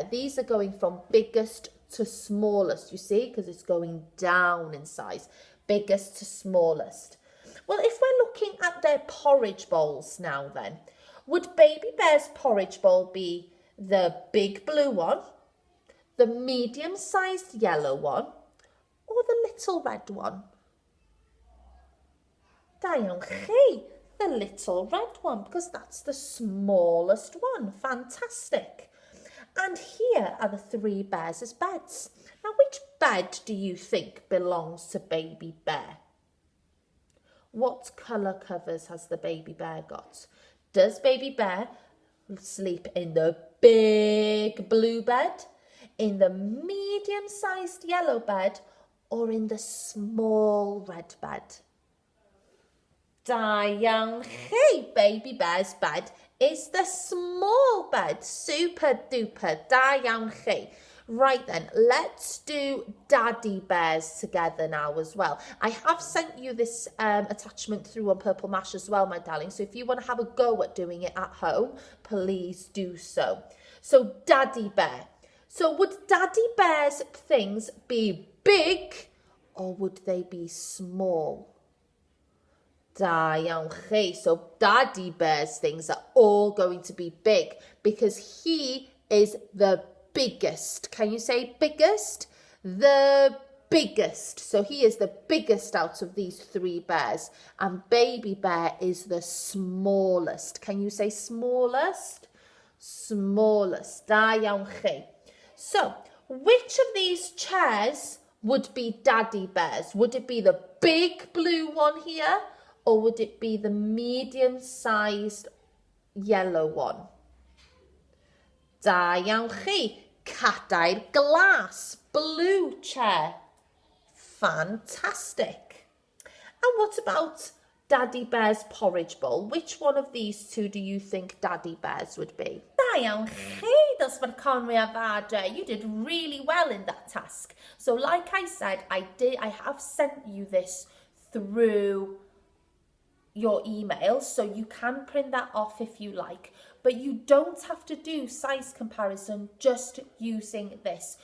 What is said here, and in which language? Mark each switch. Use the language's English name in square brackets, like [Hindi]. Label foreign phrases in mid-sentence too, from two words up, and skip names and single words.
[English] These are going from biggest to smallest, you see, because it's going down in size, biggest to smallest. Well, if we're looking at their porridge bowls now then, would Baby Bear's porridge bowl be the big blue one, the medium-sized yellow one, or the little red one? [Welsh] Da iawn chi, [English] the little red one, because that's the smallest one. Fantastic. And here are the 3 bears' beds. Now, which bed do you think belongs to Baby Bear? What colour covers has the Baby Bear got? Does Baby Bear sleep in the big blue bed, in the medium-sized yellow bed, or in the small red bed? [Welsh] Da iawn chi, [English] Baby Bear's bed is the small bed. Super duper, [Welsh] da iawn chi. [English] Right then, let's do Daddy Bears together now as well. I have sent you this attachment through on Purple Mash as well, my darling. So if you want to have a go at doing it at home, please do so. So Daddy Bear. So would Daddy Bear's things be big or would they be small? [Welsh] Da iawn chi. [English] So Daddy Bear's things are all going to be big because he is the biggest. Can you say biggest? The biggest. So he is the biggest out of these 3 bears. And Baby Bear is the smallest. Can you say smallest? Smallest. [Welsh] Da iawn chi. [English] So which of these chairs would be Daddy Bear's? Would it be the big blue one here? Or would it be the medium-sized yellow one? [Welsh] Da iawn chi. Cadair Glas, [English] blue chair. Fantastic. And what about Daddy Bear's porridge bowl? Which one of these 2 do you think Daddy Bear's would be? [Welsh] Da iawn chi, dosbarth mwyaf adre. [English] You did really well in that task. So like I said, I have sent you this through your email, so you can print that off if you like, but you don't have to do size comparison just using this.